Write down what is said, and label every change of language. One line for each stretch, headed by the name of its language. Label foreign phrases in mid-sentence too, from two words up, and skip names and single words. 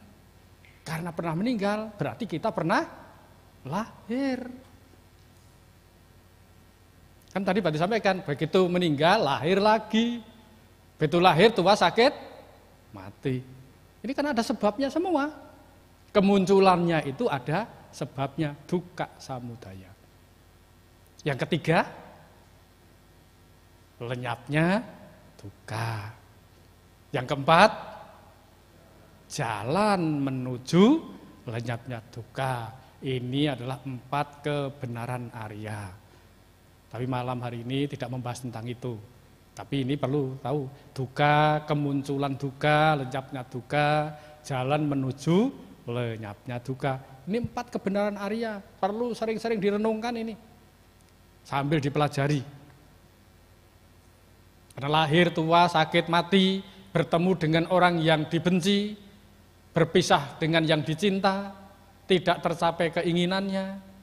Indonesian: Karena pernah meninggal, berarti kita pernah lahir. Kan tadi Pak disampaikan, begitu meninggal, lahir lagi. Begitu lahir, tua, sakit, mati. Ini kan ada sebabnya semua. Kemunculannya itu ada sebabnya,
Pali: dukkha samudaya.
Indonesian: Yang ketiga, lenyapnya dukkha. Yang keempat, jalan menuju lenyapnya dukkha. Ini adalah 4 kebenaran Arya. Tapi malam hari ini tidak membahas tentang itu. Tapi ini perlu tahu, dukkha, kemunculan dukkha, lenyapnya dukkha, jalan menuju lenyapnya dukkha. Ini 4 kebenaran Arya, perlu sering-sering direnungkan ini. Sambil dipelajari. Karena lahir, tua, sakit, mati, bertemu dengan orang yang dibenci, berpisah dengan yang dicinta, tidak tercapai keinginannya.